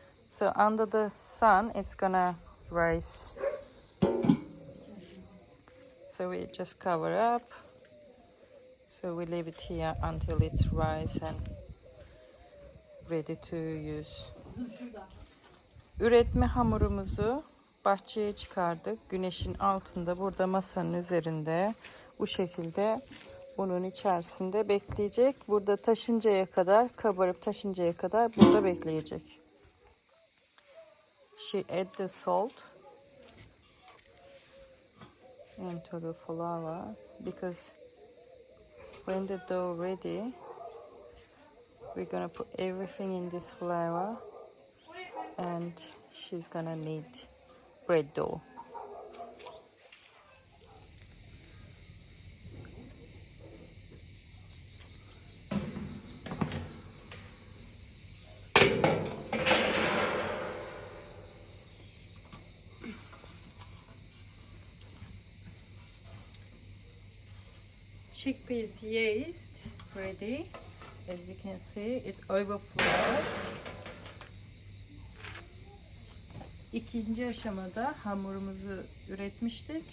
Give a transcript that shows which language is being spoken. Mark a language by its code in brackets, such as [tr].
[en] So under the sun, it's gonna rise. So we just cover up. So we leave it here until it's rise and ready to use. [tr] Üretme hamurumuzu bahçeye çıkardık. Güneşin altında, burada masanın üzerinde bu şekilde bunun içerisinde bekleyecek. Burada taşıncaya kadar, kabarıp taşıncaya kadar burada bekleyecek. [en] She add the salt into the flour because when the dough ready, we're gonna put everything in this flour, and she's gonna need bread dough. Chickpeas yeast ready. As you can see, it's overflowed. [tr] İkinci aşamada hamurumuzu üretmiştik.